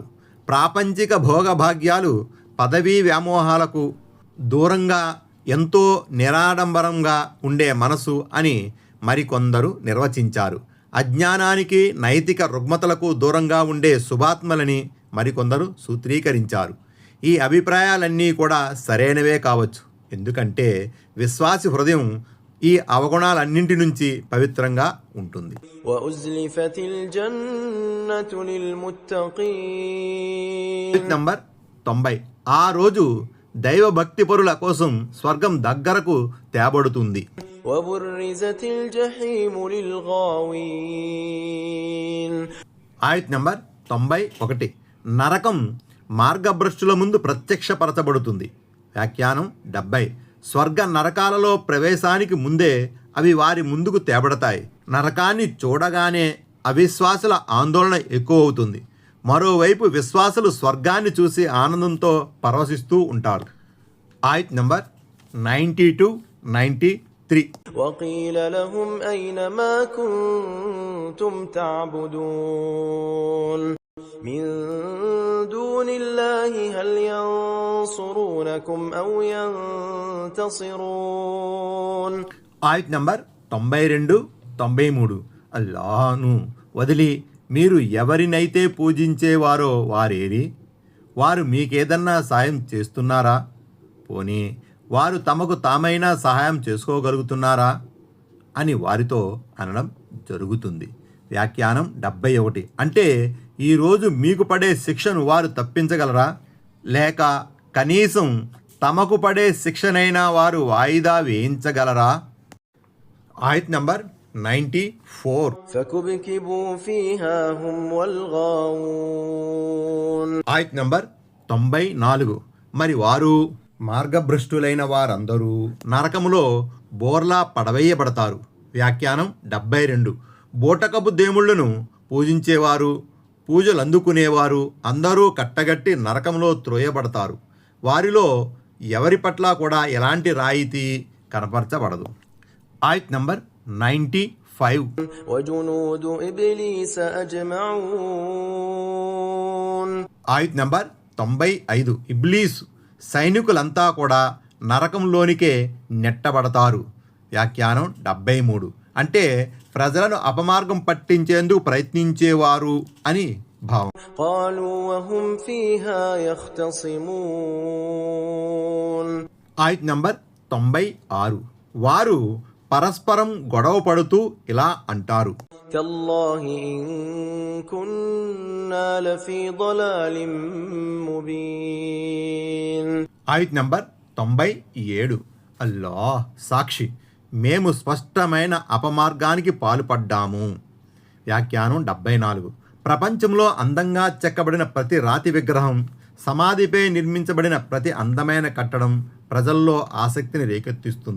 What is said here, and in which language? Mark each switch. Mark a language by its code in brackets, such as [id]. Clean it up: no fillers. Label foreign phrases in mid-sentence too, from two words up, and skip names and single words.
[te] ప్రాపంచిక భోగభాగ్యాలు, పదవీ వ్యామోహాలకు దూరంగా ఎంతో నిరాడంబరంగా ఉండే మనసు అని మరికొందరు నిర్వచించారు. అజ్ఞానానికి, నైతిక రుగ్మతలకు దూరంగా ఉండే శుభాత్మలని మరికొందరు సూత్రీకరించారు. ఈ అభిప్రాయాలన్నీ కూడా సరైనవే కావచ్చు. ఎందుకంటే విశ్వాసి హృదయం ఈ అవగుణాలన్నింటి నుంచి పవిత్రంగా ఉంటుంది. [ar] وأزلفت الجنة للمتقين. [te] నంబర్ 90. ఆ రోజు దైవభక్తి పరుల కోసం స్వర్గం దగ్గరకు తేబడుతుంది. [ar] وبرزت الجحيم للغاوين. [te] ఆయత్ నంబర్ 91. నరకం మార్గభ్రష్టుల ముందు ప్రత్యక్షపరచబడుతుంది. వ్యాఖ్యానం 70. స్వర్గ నరకాలలో ప్రవేశానికి ముందే అవి వారి ముందుకు తేబడతాయి. నరకాన్ని చూడగానే అవిశ్వాసుల ఆందోళన ఎక్కువ అవుతుంది. మరోవైపు విశ్వాసులు స్వర్గాన్ని చూసి ఆనందంతో పరవశిస్తూ ఉంటారు. ఆయత్ నంబర్ 92, 93. [ar] وقيل لهم أين ما كنتم تعبدون من دون الله هل ينصرونكم أو ينتصرون. [te] ఆయత్ నంబర్ 92, 93. అల్లాహ్ను వదిలి మీరు ఎవరినైతే పూజించేవారో వారేరి? వారు మీకేదన్నా సాయం చేస్తున్నారా? పోనీ వారు తమకు తామైనా సహాయం చేసుకోగలుగుతున్నారా అని వారితో అనడం జరుగుతుంది. వ్యాఖ్యానం 71. అంటే ఈరోజు మీకు పడే శిక్షను వారు తప్పించగలరా? లేక కనీసం తమకు పడే శిక్షనైనా వారు వాయిదా వేయించగలరా? ఆయత్ నంబర్ 94. [ar] فكبكبوا فيها هم والغاوون. [te] ఆయత్ నంబర్ 94. మరి వారు మార్గభ్రష్టులైన వారందరూ నరకములో బోర్లా పడవేయబడతారు. వ్యాఖ్యానం 72. బోటకపు దేవుళ్లను పూజించేవారు, పూజలు అందుకునేవారు అందరూ కట్టగట్టి నరకంలో త్రోయబడతారు. వారిలో ఎవరి పట్ల కూడా ఎలాంటి రాయితీ కనపరచబడదు. ఆయత్ నంబర్ 95. [ar] وجنود إبليس أجمعون. [te] ఆయత్ నంబర్ 95. ఇబ్లీస్ సైనికులంతా కూడా నరకంలోనికే నెట్టబడతారు. వ్యాఖ్యానం 73. అంటే ప్రజలను అపమార్గం పట్టించేందుకు ప్రయత్నించేవారు అని భావం. [ar] قالوا وهم فيها يختصمون. [te] ఆయత్ నంబర్ 96. వారు పరస్పరం గొడవ పడుతూ ఇలా అంటారు, [ar] تالله إن كنا لفي ضلال مبين. [te] ఆయత్ నంబర్ 97. అల్లాహ్ సాక్షి, మేము స్పష్టమైన అపమార్గానికి పాల్పడ్డాము. వ్యాఖ్యానం 74. ప్రపంచంలో అందంగా చెక్కబడిన ప్రతి రాతి విగ్రహం, సమాధిపై నిర్మించబడిన ప్రతి అందమైన కట్టడం ప్రజల్లో ఆసక్తిని రేకెత్తిస్తుంది.